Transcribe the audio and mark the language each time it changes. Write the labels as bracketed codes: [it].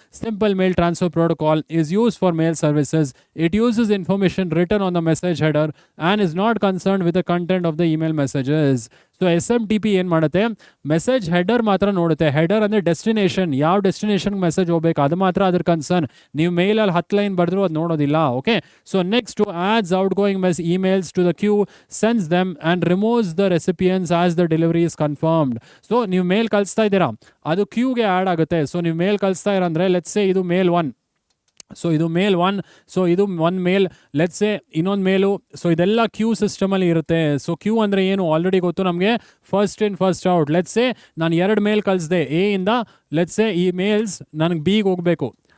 [en] Simple mail transfer protocol is use for mail services. It uses information return on the message header and is not concerned with the content of the email messages. [kn] So SMTP ಏನು ಮಾಡುತ್ತೆ? Message header ಮಾತ್ರ ನೋಡುತ್ತೆ. Header ಅಂದರೆ destination, ಯಾವ ಡೆಸ್ಟಿನೇಷನ್ಗೆ message ಹೋಗಬೇಕು ಅದು ಮಾತ್ರ ಅದ್ರ concern. ನೀವು ಮೇಲಲ್ಲಿ 10 ಲೈನ್ ಬರೆದ್ರು ಅದು ನೋಡೋದಿಲ್ಲ. [en] Okay, so next adds outgoing emails to the queue, sends them and removes the recipients as the delivery is confirmed. [kn] So ನೀವು ಮೇಲ್ ಕಳಿಸ್ತಾ ಇದ್ದೀರಾ, ಅದು ಕ್ಯೂಗೆ ಆ್ಯಡ್ ಆಗುತ್ತೆ. ಸೊ ನೀವು ಮೇಲ್ ಕಳಿಸ್ತಾ ಇರಂದ್ರೆ ಲೆಟ್ಸ್ ಸೇ ಇದು ಮೇಲ್ 1. ಸೊ ಇದು ಮೇಲ್ 1. ಸೊ ಇದು ಒಂದು ಮೇಲ್, ಲೆಟ್ಸ್ ಸೇ ಇನ್ನೊಂದು ಮೇಲು. ಸೊ ಇದೆಲ್ಲ ಕ್ಯೂ ಸಿಸ್ಟಮಲ್ಲಿ ಇರುತ್ತೆ. ಸೊ ಕ್ಯೂ ಅಂದರೆ ಏನು ಆಲ್ರೆಡಿ ಗೊತ್ತು ನಮಗೆ, first in first out. Let's say ನಾನು 2 ಮೇಲ್ ಕಳಿಸಿದೆ ಎ ಇಂದ, ಲೆಟ್ಸ್ ಸೇ ಈ ಮೇಲ್ಸ್ ನನಗೆ ಬಿಗೆ ಹೋಗಬೇಕು.